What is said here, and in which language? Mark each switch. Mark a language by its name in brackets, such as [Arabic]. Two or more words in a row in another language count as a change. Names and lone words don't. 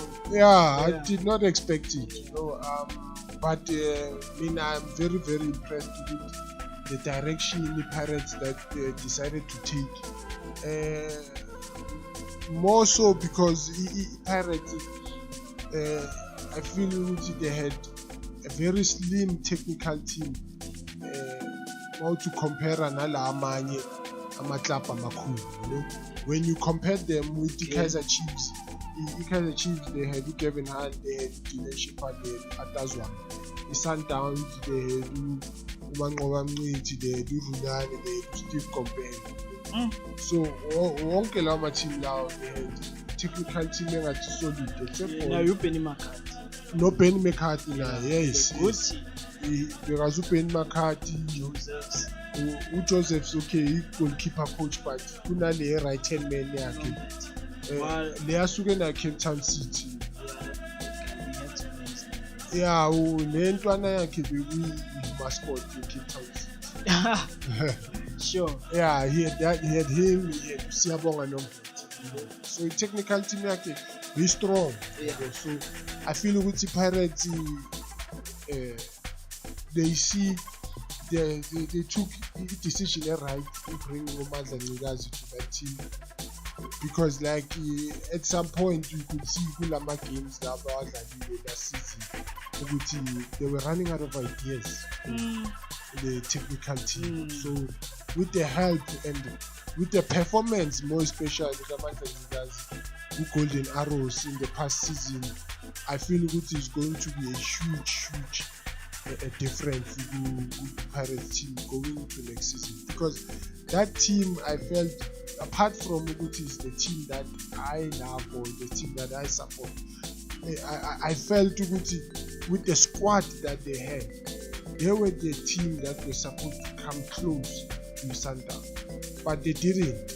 [English] Yeah, I did not expect it, you know. But I'm very, very impressed with the direction in the Pirates that they decided to take. More so because Pirates, I feel they had a very slim technical team. How to compare [Zulu] anala amanye amaklub amakhulu, [English] you know. When you compare them with the Kaizer Chiefs, Kaizer Chiefs, they had Kevin Hunt, they had Dylan Shepherd, they had Atazwa. The Sundowns, they had Umanqoba Mncidi, they had Runane, they had Steve Company. [Zulu] So wonke lawo ma-team lawo, [English] they had technical team engathi solid except for now you Benny McCarthy. No Benny McCarthy now, yes. Because Ben McCarthy, Joseph's okay, goalkeeper coach, but kunale right hand man yakhe. [Zulu] Le asuke na Cape Town City. Yeah, le ntwana yakhe beku [English] mascot for Cape Town City. Sure. Yeah, he had him, he had Siyabonga Nomveti. So technical team yakhe very strong. Yeah. So I feel ukuthi Pirates they see they took the decision right in bringing Umandla Ncikazi to that team, because like at some point you could see kulama games [Zulu] laba wadlalile [English] last season ukuthi they were running out of ideas in the technical team. So with the help and with the performance, more especially Umandla Ncikazi who Golden Arrows in the past season, I feel it is going to be a huge a difference to Pirates team going into next season, because that team, I felt, apart from it is the team that I love or the team that I support, I felt with the squad that they had, they were the team that were supposed to come close to Sundown, but they didn't.